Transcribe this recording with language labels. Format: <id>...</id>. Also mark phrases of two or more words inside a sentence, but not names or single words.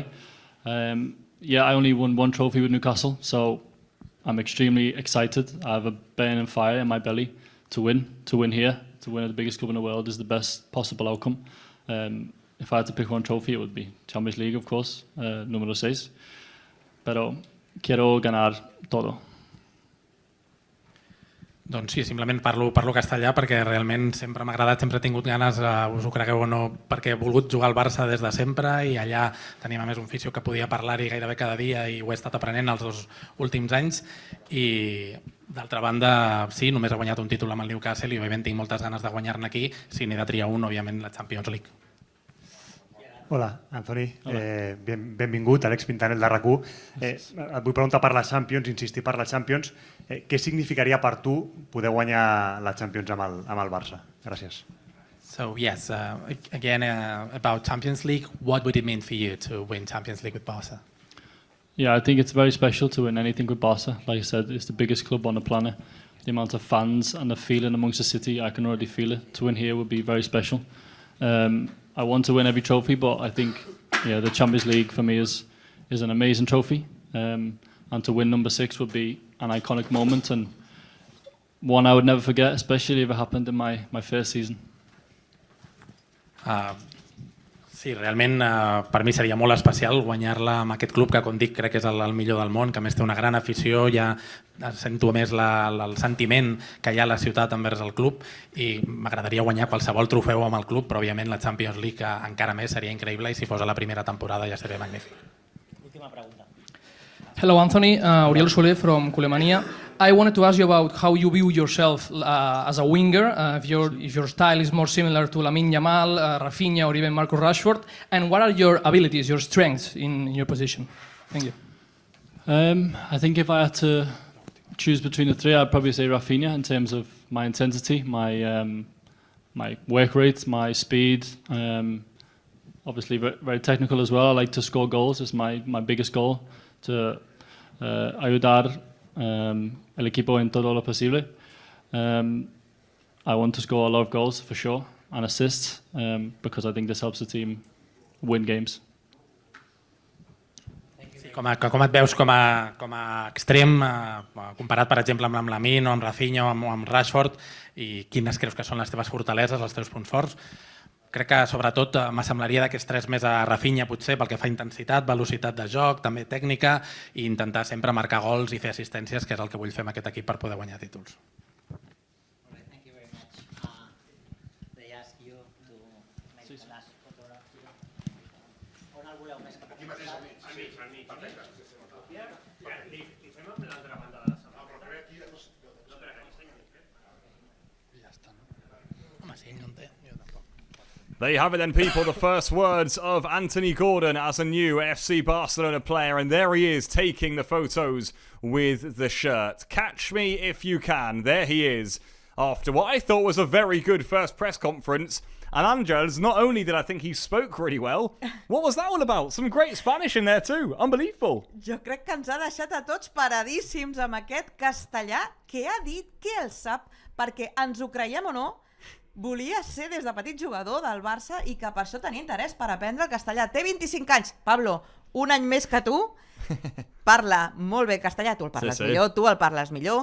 <en>I only won 1 trophy with Newcastle, so I'm extremely excited. I have a burning fire in my belly to win here, to win at the biggest club in the world is the best possible outcome. If I had to pick one trophy, it would be Champions League, of course,</en> <es>número 6. Pero quiero ganar todo.</es> <ca>Doncs sí, simplement parlo castellà perquè realment sempre m'ha agradat, sempre he tingut ganes, us ho cregueu o no, perquè he volgut jugar al Barça des de sempre i allà teníem a més un fisio que podia parlar-hi gairebé cada dia i ho he estat aprenent els 2 últims anys i d'altra banda sí, només he guanyat un títol amb el Newcastle i òbviament tinc moltes ganes de guanyar-ne aquí, si n'he de triar un, òbviament la Champions League. Hola, Anthony. Benvingut, Àlex Pintanel de RAC1. Et vull preguntar per la Champions, insistir per la Champions. Què significaria per tu poder guanyar la Champions amb el Barça? Gràcies.</ca> <en>So yes, again about Champions League, what would it mean for you to win Champions League with Barca? Yeah, I think it's very special to win anything with Barca. Like I said, it's the biggest club on the planet. The amount of fans and the feeling amongst the city, I can already feel it. To win here would be very special. I want to win every trophy, but I think the Champions League for me is is an amazing trophy, and to win number 6 would be an iconic moment and one I would never forget, especially if it happened in my first season.</en> <ca>Sí, realment per mi seria molt especial guanyar-la amb aquest club que, com dic, crec que és el millor del món, que a més té una gran afició, ja sento més el sentiment que hi ha a la ciutat envers el club i m'agradaria guanyar qualsevol trofeu amb el club, però òbviament la Champions League encara més seria increïble i si fos a la primera temporada ja seria magnífic. Última pregunta.</ca> <en>Hello, Anthony. Uriel Soler from Culemania. I wanted to ask you about how you view yourself as a winger, if your style is more similar to Lamine Yamal, Rafinha, or even Marcus Rashford, and what are your abilities, your strengths in your position? Thank you. I think if I had to choose between the three, I'd probably say Rafinha in terms of my intensity, my work rate, my speed. Obviously very technical as well. I like to score goals. It's my biggest goal, to</en> <es>ayudar el equipo en todo lo posible.</es> <en>I want to score a lot of goals for sure and assists because I think this helps the team win games.</en> <ca>Sí, com et veus com a extrem comparat per exemple amb Lamine o amb Rafinha o amb Rashford i quines creus que són les teves fortaleses, els teus punts forts? Crec que sobretot m'assemblaria d'aquests 3 més a Rafinha potser pel que fa a intensitat, velocitat de joc, també tècnica i intentar sempre marcar gols i fer assistències, que és el que vull fer amb aquest equip per poder guanyar títols.</ca> <en>Thank you very much. They ask you to make the last photograph here.</en> <ca>On el voleu més cap aquí? A mi. Perfecte. Li fem amb l'altra banda de la sala. No, però primer aquí, després... Ja està, no? Home, sí, no en té.</ca> <en>There you have it then, people. The first words of Anthony Gordon as a new FC Barcelona player. And there he is taking the photos with the shirt. Catch me if you can. There he is after what I thought was a very good first press conference. And Angels, not only did I think he spoke really well, what was that all about? Some great Spanish in there too. Unbelievable.</en> <ca>Jo crec que ens ha deixat a tots paradíssims amb aquest castellà que ha dit que el sap, perquè ens ho creiem o no, volia ser des de petit jugador del Barça i que per això tenia interès per aprendre el castellà. Té 25 anys. Pablo, un any més que tu, parla molt bé castellà, tu el parles millor, tu el parles millor.</ca>